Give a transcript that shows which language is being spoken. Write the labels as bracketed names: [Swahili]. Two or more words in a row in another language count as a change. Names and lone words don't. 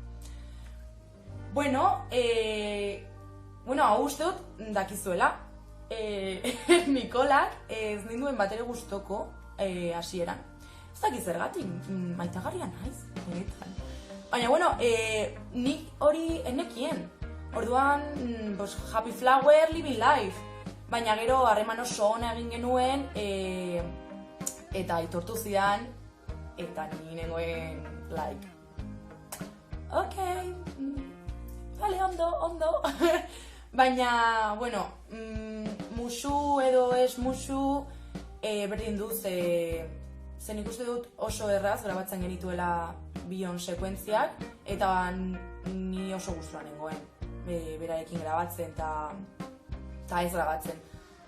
[Basque] Hau uste dut dakizuela. Nikolak ez ninduen batere gustoko hasieran. Ez dakiz zergatik, maitagarria naiz. Baina, nik hori enekien. Orduan, [English] happy flower, living life. [Basque] Baina gero harreman oso ona egin genuen, eta aitortu zidan, eta ni nengoen like. Vale, ondo. Baina, musu edo ez musu, berdin du, zen ikuste dut oso erraz grabatzen genituela bion sekuentziak, eta ni oso gustura nengoen berarekin grabatzen eta ez grabatzen.